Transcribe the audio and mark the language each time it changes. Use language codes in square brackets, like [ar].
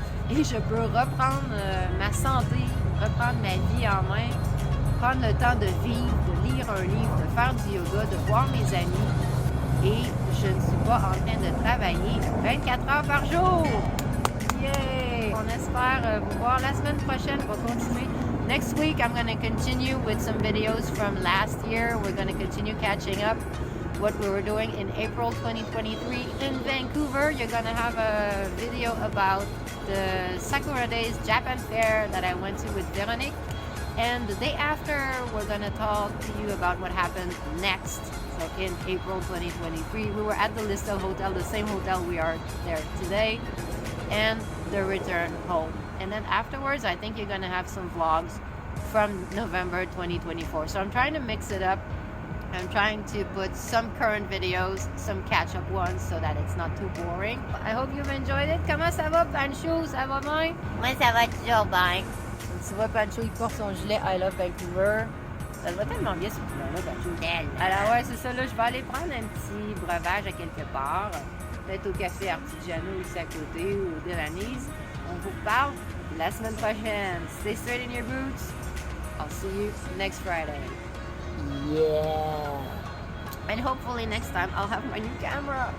[fr] Et je peux reprendre ma santé, reprendre ma vie en main, prendre le temps de vivre, de lire un livre, de faire du yoga, de voir mes amis. Et je ne suis pas en train de travailler 24 heures par jour. Yay! On espère vous voir la semaine prochaine. On va continuer. [en] Next week, I'm going to continue with some videos from last year. We're going to continue catching up what we were doing in April 2023 in Vancouver. You're going to have a video about the Sakura Days Japan Fair that I went to with Veronique. And the day after, we're going to talk to you about what happened next. So in April 2023, we were at the Listo Hotel, the same hotel we are there today, and the return home. And then afterwards, I think you're going to have some vlogs from November 2024. So I'm trying to mix it up. I'm trying to put some current videos, some catch-up ones, so that it's not too boring. I hope you've enjoyed it. [fr] Comment ça va, Pancho? Ça va bien? Moi, ça va toujours bien. Tu vois, Pancho, il porte son gilet I Love Vancouver. Ça va tellement bien, ce gilet-là, Pancho. Alors ouais, c'est ça, là, je vais aller prendre un petit breuvage à quelque part. Peut-être au café Artigiano ici à côté, ou au Devanese. On vous parle la semaine prochaine. [en] Stay straight in your boots. I'll see you next Friday. Yeah. And hopefully next time I'll have my new camera.